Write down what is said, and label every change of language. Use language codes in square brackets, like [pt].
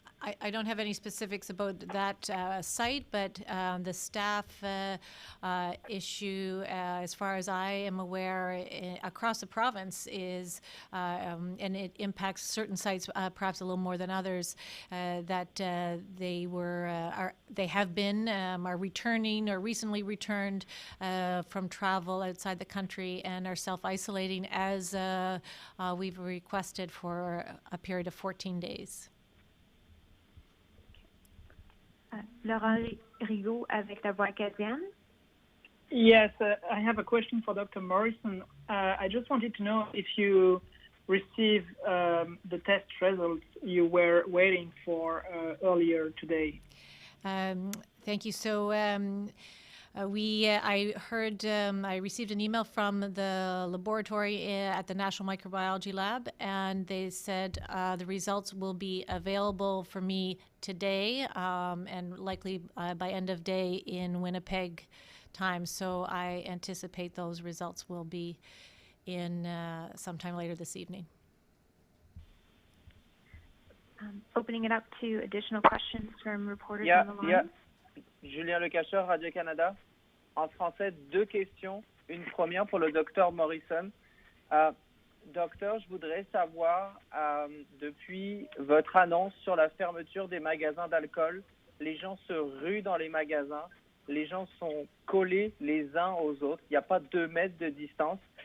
[en] I don't have any specifics about that site, but the staff issue, as far as I am aware, across the province is, and it impacts certain sites perhaps a little more than others, that they have been, are returning or recently returned from travel outside the country and are self-isolating as we've requested for a period of 14 days. [fr] Laurent Rigaud avec la Voix acadienne. [en] Yes, I have a question for Dr. Morrison. I just wanted to know if you received the test results you were waiting for earlier today. Thank you. So I received an email from the laboratory at the National Microbiology Lab, and they said the results will be available for me today and likely by end of day in Winnipeg time. So I anticipate those results will be in sometime later this evening. Opening it up to additional questions from reporters on the line. [fr] Julien Lecacheur, Radio-Canada. En français, 2 questions. Une première pour le docteur Morrison. Docteur, je voudrais savoir, depuis votre annonce sur la fermeture des magasins d'alcool, les gens se ruent dans les magasins, les gens sont collés les uns aux autres, il n'y a pas 2 mètres de distance.